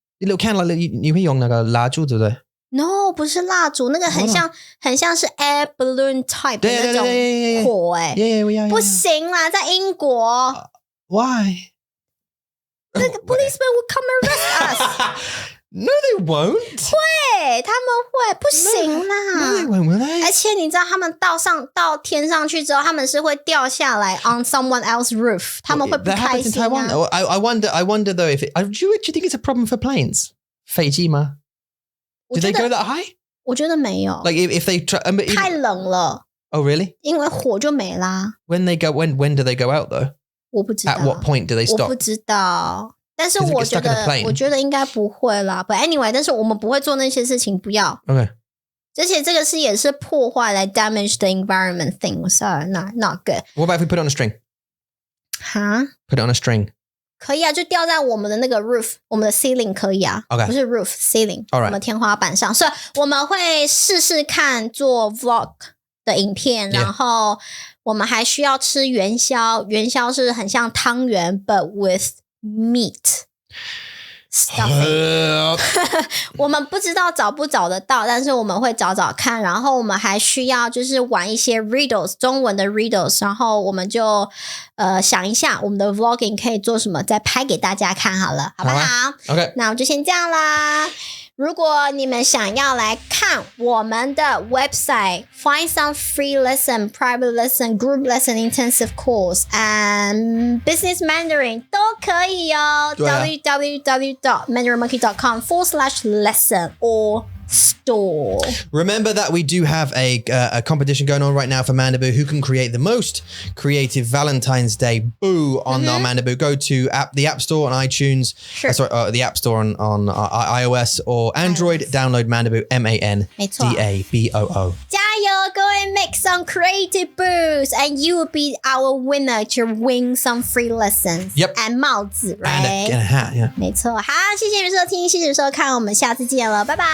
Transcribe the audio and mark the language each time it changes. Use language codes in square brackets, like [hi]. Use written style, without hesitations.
[en] Little candle [zh] 你会用那个蜡烛对不对？No， 不是蜡烛，那个很像是 [en] air balloon type [zh] 的那种火 [en] Yeah. [zh] 不行啦，在英国。 [en] Why？ [zh] 那个 [en] policeman will come arrest us. No, they won't. [zh] 会，他们会，不行啦。 [en] No, they won't, will they? [zh] 而且你知道，他们到天上去之后，他们是会掉下来 [en] on someone else's roof， [zh] 他们会不开心啊。 [en] I wonder though if do you think it's a problem for planes? [zh] 飞机吗 [en] ？Do they go that high? [zh] 我觉得没有。 [en] Like if they try, [zh] 太冷了。 [en] Oh, really? [zh] 因为火就没啦。 [en] When do they go out though? [zh] 我不知道。 [en] At what point do they stop? [zh] 我不知道。但是我觉得应该不会啦。 [en] But anyway， [zh] 但是我们不会做那些事情，不要。 [en] Okay. [zh] 而且这个也是破坏来 [en] damage the environment thing. So not good. What about if we put it on a string? 哈 Put it on a string. [zh] 可以啊，就吊在我们的那个 roof， 我们的 ceiling 可以啊。 [en] Okay. [zh] 不是 [en] roof ceiling， All right. [zh] 我们天花板上。所以我们会试试看做 vlog 的影片， 然后我们还需要吃元宵。元宵是很像汤圆 ， [en] but with meat stuffing [zh] 我们不知道找不找得到，但是我们会找找看。然后我们还需要就是玩一些 riddles 中文的 riddles， 然后我们就想一下我们的 vlogging 可以做什么，再拍给大家看好了，好不好 [en] ？OK， [zh] 那我就先这样啦。如果你们想要来看我们的 [en] website, find some free lesson, private lesson, group lesson, intensive course, and business Mandarin [zh] 都可以哦。 [en] www.mandarinmonkey.com/lesson or store. Remember that we do have a competition going on right now for Mandaboo. Who can create the most creative Valentine's Day boo on our Mandaboo? Go to the App Store on iTunes. Sure. The App Store on iOS or Android. Download Mandaboo, MANDABOO. [zh] 加油，各位 [en] make some creative boos and you will be our winner to win some free lessons. Yep. And 帽子 right? And a hat, yeah. [zh] 没错，好，谢谢你们收听，谢谢你们收看，我们下次见了，拜拜。